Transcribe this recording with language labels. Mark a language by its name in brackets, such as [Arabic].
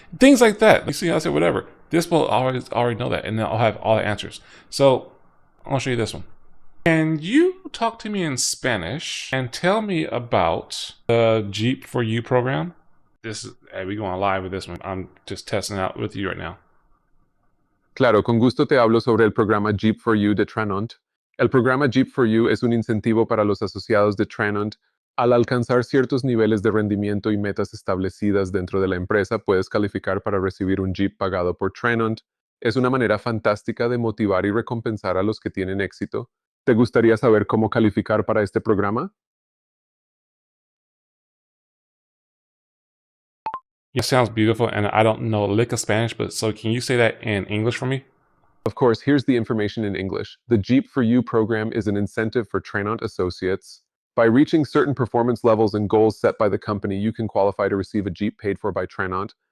[English] Things like that. You see, I said whatever. This will already know that, and I'll have all the answers. So I'll show you this one. Can you talk to me in Spanish and tell me about the Jeep for You program? We going live with this one. I'm just testing out with you right now. [Spanish] Claro, con gusto te hablo sobre el programa Jeep for You de Tranont. El programa Jeep for You es un incentivo para los asociados de Tranont. Al alcanzar ciertos niveles de rendimiento y metas establecidas dentro de la empresa, puedes calificar para recibir un Jeep pagado por Tranont. Es una manera fantástica de motivar y recompensar a los que tienen éxito. ¿Te gustaría saber cómo calificar para este programa? [English] It sounds beautiful, and I don't know a lick of Spanish, but so can you say that in English for me? Of course, here's the information in English. The Jeep for You program is an incentive for Tranont associates. By reaching certain performance levels and goals set by the company, you can qualify to receive a Jeep paid for by Tranont.